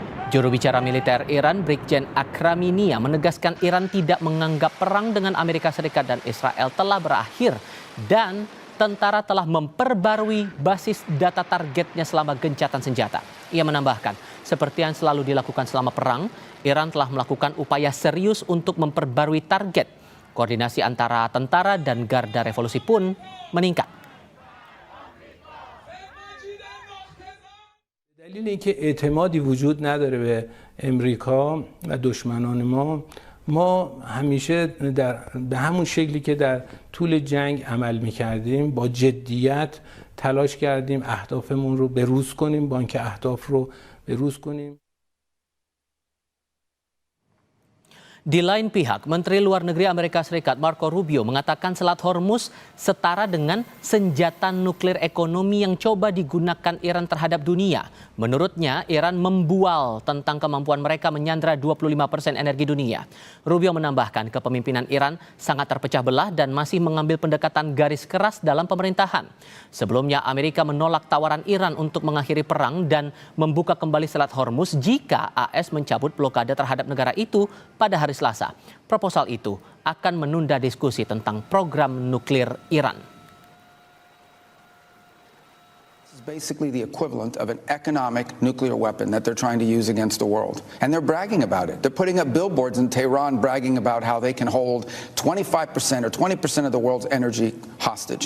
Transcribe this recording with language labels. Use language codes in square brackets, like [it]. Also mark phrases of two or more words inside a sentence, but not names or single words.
[id] Juru bicara militer Iran, Brigjen Akraminia, menegaskan Iran tidak menganggap perang dengan Amerika Serikat dan Israel telah berakhir dan tentara telah memperbarui basis data targetnya selama gencatan senjata. Ia menambahkan, seperti yang selalu dilakukan selama perang, Iran telah melakukan upaya serius untuk memperbarui target. Koordinasi antara tentara dan Garda Revolusi pun meningkat. [fa] دلیل اینکه اعتمادی وجود نداره به امریکا و دشمنان ما همیشه به همون شکلی که در طول جنگ عمل می‌کردیم با جدیت تلاش کردیم اهدافمون رو بروز کنیم، بانک اهداف رو بروز کنیم. [id] Di lain pihak, Menteri Luar Negeri Amerika Serikat Marco Rubio mengatakan Selat Hormuz setara dengan senjata nuklir ekonomi yang coba digunakan Iran terhadap dunia. Menurutnya, Iran membual tentang kemampuan mereka menyandra 25% energi dunia. Rubio menambahkan kepemimpinan Iran sangat terpecah belah dan masih mengambil pendekatan garis keras dalam pemerintahan. Sebelumnya, Amerika menolak tawaran Iran untuk mengakhiri perang dan membuka kembali Selat Hormuz jika AS mencabut blokade terhadap negara itu pada hari Selasa. Proposal itu akan menunda diskusi tentang program nuklir Iran. [en] Basically the equivalent of an economic nuclear weapon that they're trying to use against the world. And they're bragging about it. They're putting up billboards in Tehran bragging about how they can hold 25% or 20% of the world's energy hostage.